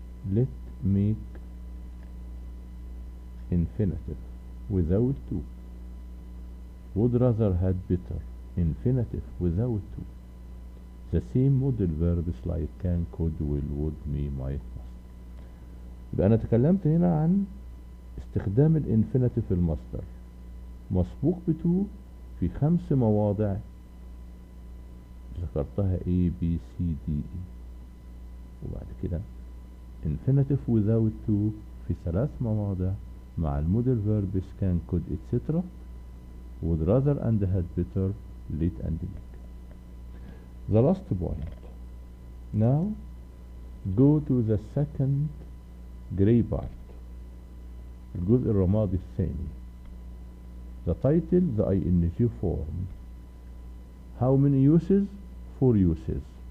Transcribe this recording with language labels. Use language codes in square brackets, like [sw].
[en] Let, make, infinitive without to. Would rather, had better, infinitive without to. The same modal verbs like can, could, will, would, may, might, must. [ar] يبقى أنا تكلمت هنا عن استخدام الانفينيتيف في المصدر مسبوق بتو في 5 مواضع ذكرتها A B C D E، وبعد كده [en] infinitive without to [ar] في 3 مواضع مع المودل verbs [en] can, could, etc. would rather and had better, let and make. The last point. Now go to the second gray part. [ar] الجزء الرمادي الثاني. [en] The title, the ing form. How many uses? 4 uses.